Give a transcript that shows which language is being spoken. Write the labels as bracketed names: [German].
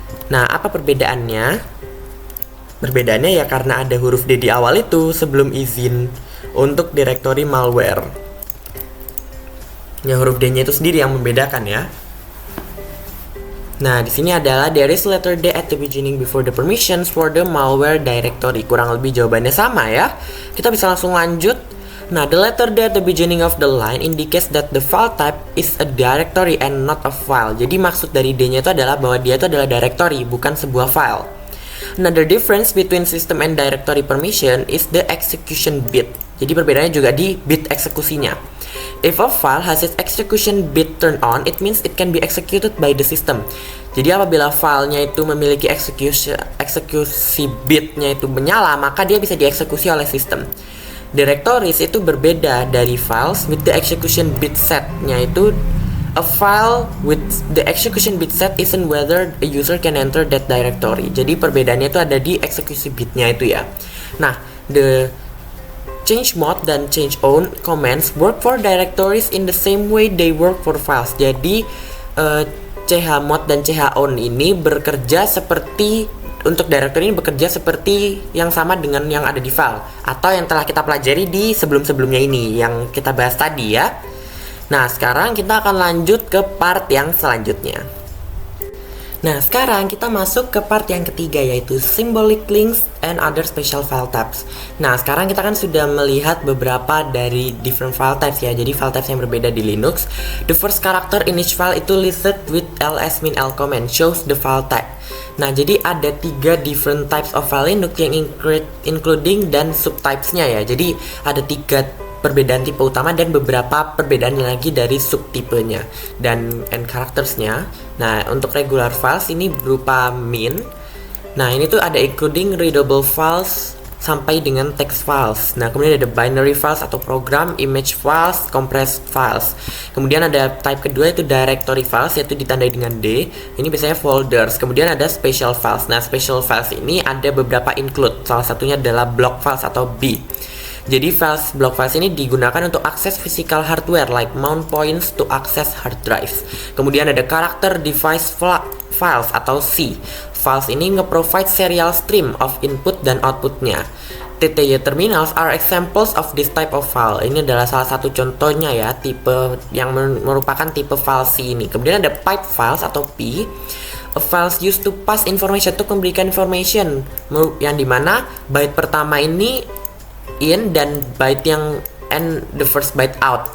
[Indonesian] Nah, apa perbedaannya? Perbedaannya ya karena ada huruf D di awal itu sebelum izin untuk directory malware. Ya, huruf D-nya itu sendiri yang membedakan ya. Nah, di sini adalah [English] there is letter D at the beginning before the permissions for the malware directory. [Indonesian] Kurang lebih jawabannya sama ya. Kita bisa langsung lanjut. [English] Nah, the letter D at the beginning of the line indicates that the file type is a directory and not a file. [Indonesian] Jadi maksud dari D-nya itu adalah bahwa dia itu adalah directory, bukan sebuah file. [English] Another difference between system and directory permission is the execution bit. [Indonesian] Jadi perbedaannya juga di bit eksekusinya. [English] If a file has its execution bit turned on, it means it can be executed by the system. [Indonesian] Jadi apabila filenya itu memiliki eksekusi bitnya itu menyala, maka dia bisa dieksekusi oleh sistem. [English] Directories [Indonesian] itu berbeda dari [English] files with the execution bit set-nya itu. A file with the execution bit set isn't whether a user can enter that directory. [Indonesian] Jadi perbedaannya itu ada di eksekusi bitnya itu ya. [English] Nah, the change mode dan change own commands work for directories in the same way they work for files. [Indonesian] Jadi chmod dan chown ini bekerja seperti, untuk directory ini bekerja seperti yang sama dengan yang ada di file atau yang telah kita pelajari di sebelum-sebelumnya ini yang kita bahas tadi ya. Nah, sekarang kita akan lanjut ke part yang selanjutnya. Nah, sekarang kita masuk ke part yang ketiga, yaitu [English] symbolic links and other special file types. [Indonesian] Nah, sekarang kita kan sudah melihat beberapa dari different file types ya. Jadi file types yang berbeda di Linux. [English] The first character in each file itu listed with ls-l command shows the file type. [Indonesian] Nah, jadi ada 3 [English] different types of file [Indonesian] Linux yang including dan subtypes-nya ya. Jadi ada 3 perbedaan tipe utama dan beberapa perbedaan lagi dari subtipenya dan end characters-nya. Nah, untuk regular files ini berupa min. Nah, ini tuh ada [English] including readable files [Indonesian] sampai dengan text files. Nah, kemudian ada binary files atau program, image files, compressed files. Kemudian ada type kedua itu directory files, yaitu ditandai dengan D. Ini biasanya folders. Kemudian ada special files. Nah, special files ini ada beberapa include. Salah satunya adalah block files atau B. Jadi block files ini digunakan untuk akses [English] physical hardware like mount points to access hard drives. [Indonesian] Kemudian ada character device files atau C. [English] Files ini nge-provide serial stream of input dan outputnya. TTY terminals are examples of this type of file. [Indonesian] Ini adalah salah satu contohnya ya, tipe yang merupakan tipe file C ini. Kemudian ada [English] pipe files atau P. A files used to pass information, to memberikan information, [Indonesian] yang dimana byte pertama ini [English] in dan byte yang and the first byte out.